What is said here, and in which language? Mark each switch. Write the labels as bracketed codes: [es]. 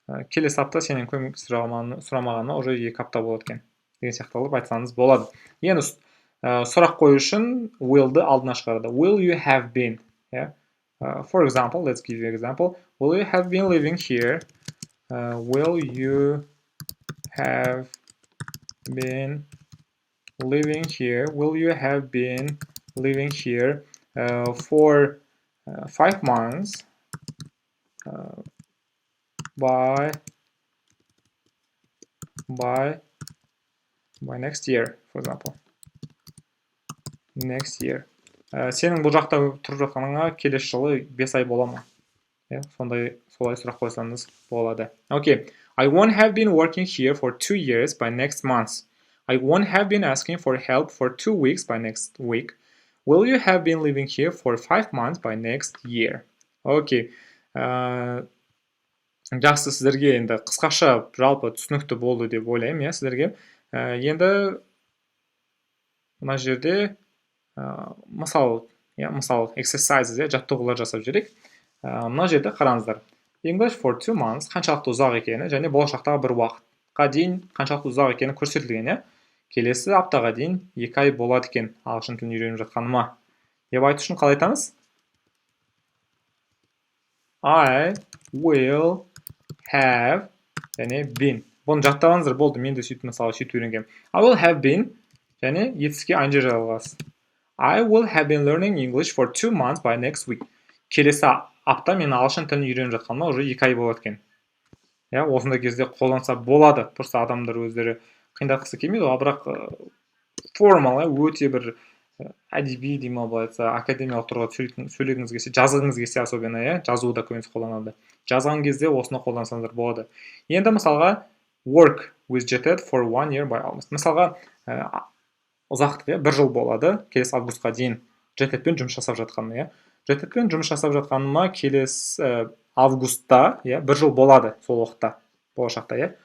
[kk] Келесі апта сенен көмек сұрамағанына уже 2 апта болады екен. Деген сияқты алып айтсаңыз болады. Енді сұрақ қою үшін will-ды алдына шығарады. [en] Will you have been? For example, let's give you an example. Will you have been living here? Will you have been living here? Will you have been living here for 5 months by next year, for example. Next year. [kk] Сенің бұл жақта тұрып жатқаныңа келесі жылы 5 ай бола ма? Солай сұрақ қойсаңыз болады. [en] Okay. I won't have been working here for 2 years by next month. I won't have been asking for help for 2 weeks by next week. Will you have been living here for 5 months by next year? Okay. [kk] Жақсы, сіздерге енді қысқаша жалпы түсінікті болды деп ойлаймын, сіздерге. Енді мына жерде мысал exercises, жаттығулар жасап жүрек. Мына жерде қараңыздар. [en] English for 2 months [kk] қаншалықты ұзақ екені және болашақтағы бір уақытқа дейін қаншалықты ұзақ екені көрсетілген. Келесі аптаға дейін 2 ай болады екен ағылшын тілін үйреніп жатқаныма. Деп айту үшін қалай айтамыз? [en] I will have [kk] және [en] been. [kk] Бұны жаттағаныздар болды, мен де сөйтіп мысалы сөйтіп үйренгенмін. [en] I will have been [kk] және етіске ing жалғас. [en] I will have been learning English for 2 months by next week. [kk] Келесі апта мен ағылшын тілін үйреніп жатқаныма уже 2 ай болады екен. Осындай кезде қолданса болады. Просто адамдар өздері қиындатқысы келмейді, бірақ формал, өте бір әдеби деймін, былайша академиялық тұрғыда сөйлегіңіз келсе, жазғыңыз келсе особенно, жазуда көбінесе қолданады. Жазған кезде осыны қолдансаңыздар болады. Енді мысалға [en] work with jetted for 1 year by August. [kk] Мысалға ұзақтығы 1 жыл болады, келесі августқа дейін жетедпен жұмыс жасап жатқаным. Жетедпен жұмыс жасап жатқаныма келесі августта 1 жыл болады сол уақытта, болашақта.